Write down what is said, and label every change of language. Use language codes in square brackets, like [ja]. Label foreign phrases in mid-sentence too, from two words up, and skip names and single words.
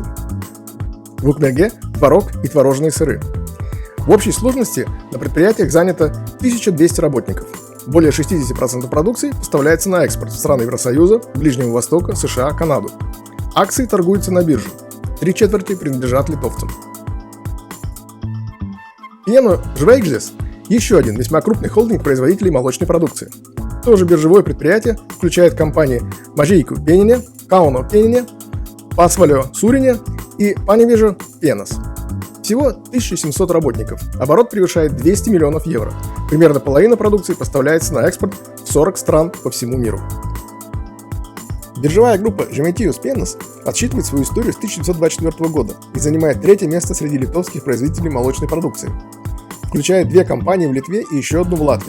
[ru] В Укмерге – творог и творожные сыры. В общей сложности на предприятиях занято 1200 работников. Более 60% продукции поставляется на экспорт в страны Евросоюза, Ближнего Востока, США, Канаду. Акции торгуются на бирже. 3/4 принадлежат литовцам. Pieno žvaigždės – еще один весьма крупный холдинг производителей молочной продукции. Тоже биржевое предприятие включает компании Mažeikių Pieninė, Kauno Pieninė, Pasvalio Sūrinė и Panevėžio Pienas. Всего 1700 работников, оборот превышает 200 миллионов евро. Примерно половина продукции поставляется на экспорт в 40 стран по всему миру. Биржевая группа Žemaitijos pienas отсчитывает свою историю с 1924 года и занимает третье место среди литовских производителей молочной продукции, включая 2 компании в Литве и еще одну в Латвии.